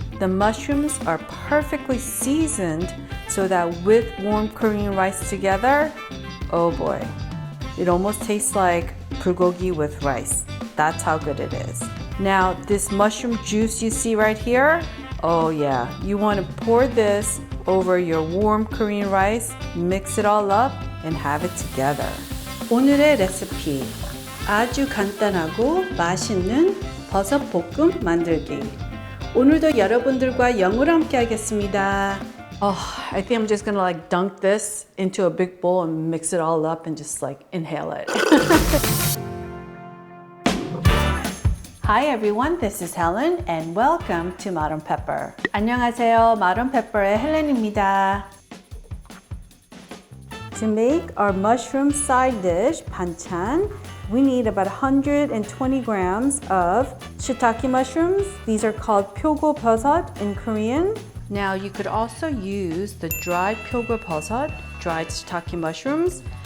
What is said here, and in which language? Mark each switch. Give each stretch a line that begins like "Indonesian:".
English: The mushrooms are perfectly seasoned so that with warm Korean rice together, oh boy, it almost tastes like bulgogi with rice. That's how good it is. Now, this mushroom juice you see right here, oh yeah, you want to pour this over your warm Korean rice, mix it all up, and have it together.
Korean: 오늘의 레시피, 아주 간단하고 맛있는 버섯볶음 만들기. 오늘도 여러분들과 영어로 함께 하겠습니다.
English: I think I'm just gonna like dunk this into a big bowl and mix it all up and just like inhale it. Hi everyone, this is Helen and welcome to Madam Pepper.
Korean: 안녕하세요, Madam Pepper의 헬렌입니다.
English: To make our mushroom side dish, 반찬, we need about 120 grams of shiitake mushrooms. These are called 표고버섯 in Korean. Now you could also use the dried 표고버섯, dried shiitake mushrooms.